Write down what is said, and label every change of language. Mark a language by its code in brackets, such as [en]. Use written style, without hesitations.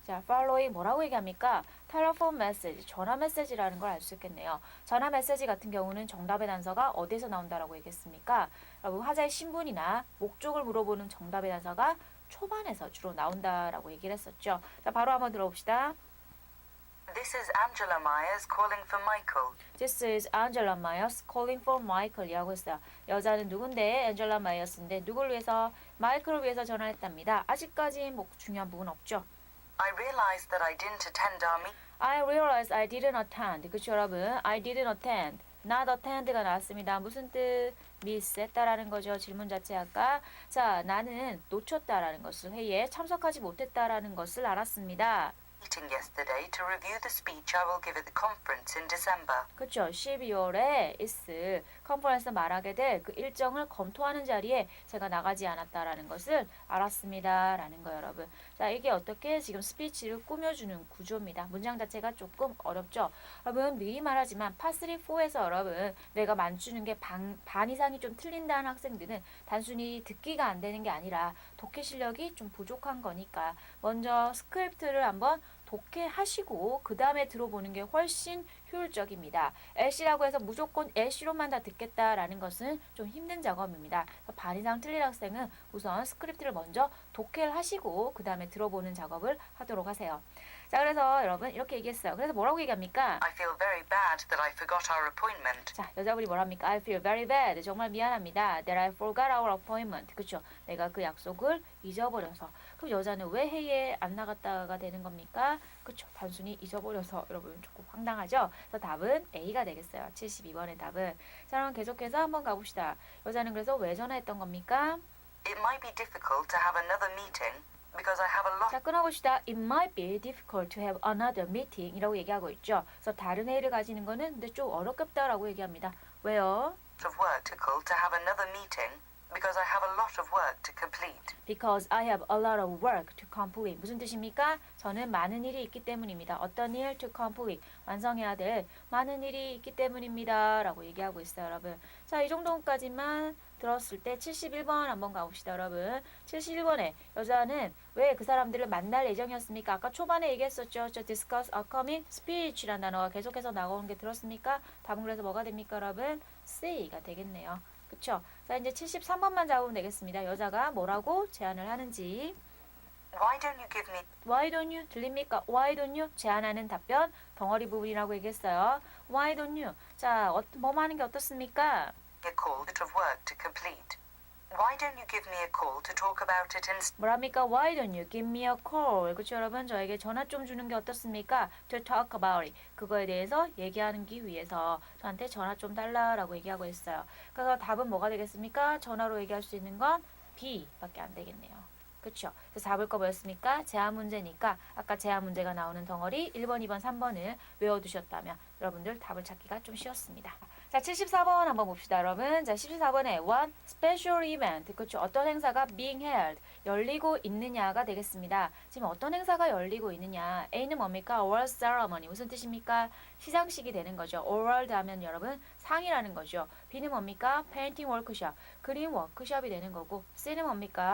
[ko] 자, following 뭐라고 얘기합니까? telephone message, 전화 메시지라는 걸 알 수 있겠네요. 전화 메시지 같은 경우는 정답의 단서가 어디서 나온다라고 얘기했습니까? 여러분 화자의 신분이나 목적을 물어보는 정답의 단서가 초반에서 주로 나온다라고 얘기를 했었죠. 자, 바로 한번 들어봅시다. [en] This is Angela Myers calling for Michael. This is Angela Myers calling for Michael [ko] 이라고 했어요. 여자는 누군데? Angela Myers인데 누굴 위해서? 마이클을 위해서 전화했답니다. 아직까지 뭐 중요한 부분 없죠. [en] I realized that I didn't attend our meeting. I realized I didn't attend. [ko] 그쵸 여러분? [en] I didn't attend. [ko] not attend가 나왔습니다. 무슨 뜻? 미스했다라는 거죠. 질문 자체 아까. 자, 나는 놓쳤다라는 것을 회의에 참석하지 못했다라는 것을 알았습니다. [en] Meeting yesterday to review the speech I will give at the conference in December. [ko] 그렇죠. 12월에 있을 컨퍼런스 말하게 될 그 일정을 검토하는 자리에 제가 나가지 않았다라는 것을 알았습니다. 라는 거 여러분. 자, 이게 어떻게 지금 스피치를 꾸며주는 구조입니다. 문장 자체가 조금 어렵죠. 여러분 미리 말하지만 파3, 4에서 여러분 내가 맞추는 게 반 이상이 좀 틀린다는 학생들은 단순히 듣기가 안 되는 게 아니라 독해 실력이 좀 부족한 거니까 먼저 스크립트를 한번 독해하시고 그 다음에 들어보는 게 훨씬 효율적입니다. LC라고 해서 무조건 LC로만 다 듣겠다라는 것은 좀 힘든 작업입니다. 반 이상 틀린 학생은 우선 스크립트를 먼저 독해를 하시고 그 다음에 들어보는 작업을 하도록 하세요. 자, 그래서 여러분 이렇게 얘기했어요. 그래서 뭐라고 얘기합니까? [en] I feel very bad that I forgot our appointment. [ko] 자, 여자분이 뭐랍니까? [en] I feel very bad. [ko] 정말 미안합니다. [en] That I forgot our appointment. [ko] 그쵸? 내가 그 약속을 잊어버려서. 그럼 여자는 왜 회의에 안 나갔다가 되는 겁니까? 그쵸? 단순히 잊어버려서 여러분 조금 황당하죠? 그래서 답은 A가 되겠어요. 72번의 답은. 자, 그럼 계속해서 한번 가봅시다. 여자는 그래서 왜 전화했던 겁니까? [en] It might be difficult to have another meeting because I have a lot [ko] 자, 끊어봅시다. [en] It might be difficult to have another meeting [ko] 이라고 얘기하고 있죠. 그래서 다른 회의를 가지는 거는 근데 좀 어렵겠다라고 얘기합니다. 왜요? [en] of work to have another meeting because I have a lot of work to complete. Because I have a lot of work to complete. [ko] 무슨 뜻입니까? 저는 많은 일이 있기 때문입니다. 어떤 일? [en] To complete. [ko] 완성해야 될 많은 일이 있기 때문입니다. 라고 얘기하고 있어요, 여러분. 자, 이 정도까지만 들었을 때 71번 한번 가봅시다, 여러분. 71번에 여자는 왜 그 사람들을 만날 예정이었습니까? 아까 초반에 얘기했었죠. 저 discuss a coming speech라는 단어가 계속해서 나오는 게 들었습니까? 답은 그래서 뭐가 됩니까, 여러분? C가 되겠네요. 그쵸? 자, 이제 73번만 잡으면 되겠습니다. 여자가 뭐라고 제안을 하는지. [en] Why don't you give me Why don't you? [ko] 들립니까? [en] Why don't you? [ko] 제안하는 답변 덩어리 부분이라고 얘기했어요. [en] Why don't you? [ko] 자, 뭐 하는 게 어떻습니까? [en] a call of work to complete? Why don't you give me a call to talk about it instead? [ko] 뭐랍니까? [en] Why don't you give me a call? [ko] 그렇죠, 여러분? 저에게 전화 좀 주는 게 어떻습니까? [en] To talk about it. [ko] 그거에 대해서 얘기하기 위해서 저한테 전화 좀 달라라고 얘기하고 있어요. 그래서 답은 뭐가 되겠습니까? 전화로 얘기할 수 있는 건 B밖에 안 되겠네요. 그렇죠? 그래서 잡을 거 뭐였습니까? 제한 문제니까 아까 제한 문제가 나오는 덩어리 1번, 2번, 3번을 외워두셨다면 여러분들 답을 찾기가 좀 쉬웠습니다. 자, 74번 한번 봅시다, 여러분. 자, 74번에 one special event. 그렇죠? 어떤 행사가 being held. 열리고 있느냐가 되겠습니다. 지금 어떤 행사가 열리고 있느냐. A는 뭡니까? award ceremony. 무슨 뜻입니까? 시상식이 되는 거죠. award 하면 여러분 상이라는 거죠. B는 뭡니까? painting workshop. 그림 워크숍이 되는 거고 C는 뭡니까?